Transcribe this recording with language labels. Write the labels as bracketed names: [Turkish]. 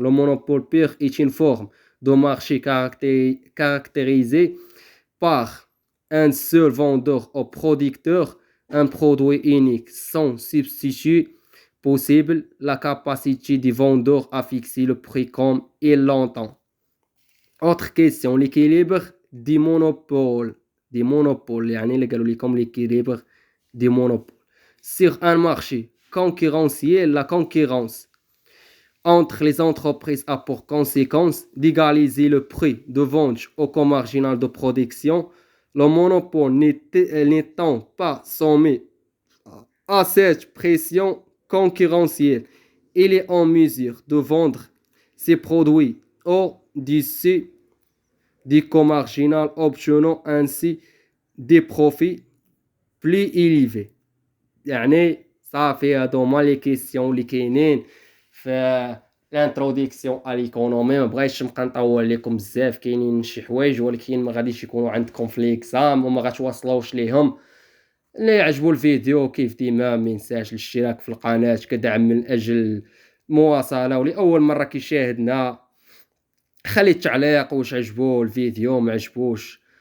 [French] Le monopole pur est une forme de marché caractérisée par un seul vendeur ou producteur, un produit unique sans substitut possible, la capacité du vendeur à fixer le prix comme il l'entend. Autre question, l'équilibre des monopoles. [Arabic] يعني اللي قالوا لكم [French] l'équilibre des monopoles. Sur un marché concurrentiel, la concurrence entre les entreprises a pour conséquence d'égaliser le prix de vente au coût marginal de production. Le monopole n'étant pas soumis à cette pression concurrentielle, il est en mesure de vendre ses produits au-dessus du coût marginal, obtenant ainsi des profits plus élevés. [Arabic] يعني صافي هادو هما لي كيسيون اللي كاينين في الانتروديكسيون ا ليكونومي. ما بغيتش نبقى نطول لكم بزاف، كاينين شي حوايج ولكن ما غاديش يكونوا عندكم في ليكزام وما غتواصلوش ليهم. اللي يعجبوا الفيديو كيف ديما ما ينساش الاشتراك في القناه كدعم من اجل المواصله، ولاول مره كيشاهدنا خلي التعليق واش عجبو الفيديو ما عجبوش.